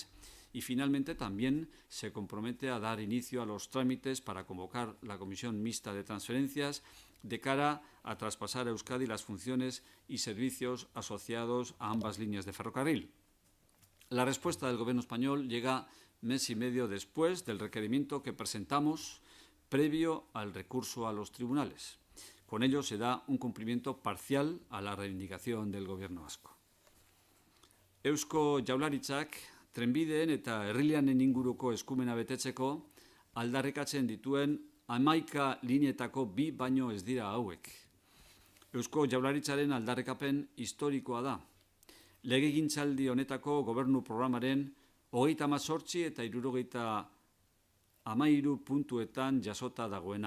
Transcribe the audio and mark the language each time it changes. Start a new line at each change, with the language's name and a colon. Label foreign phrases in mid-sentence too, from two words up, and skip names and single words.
Spanish: Y finalmente también se compromete a dar inicio a los trámites para convocar la Comisión Mixta de Transferencias de cara a traspasar a Euskadi las funciones y servicios asociados a ambas líneas de ferrocarril. La respuesta del Gobierno español llega mes y medio después del requerimiento que presentamos previo al recurso a los tribunales. Con ello se da un cumplimiento parcial a la reivindicación del Gobierno vasco.
Basque: Eusko Jaurlaritzak trenbideen eta herrilanen inguruko eskumena betetzeko aldarrikatzen dituen 11 lineetako 2 baino ez dira hauek. Eusko Jaurlaritzaren aldarrikapen historikoa da. Legegintzaldi honetako gobernu programaren 38 eta 73 puntuetan jasota dagoena.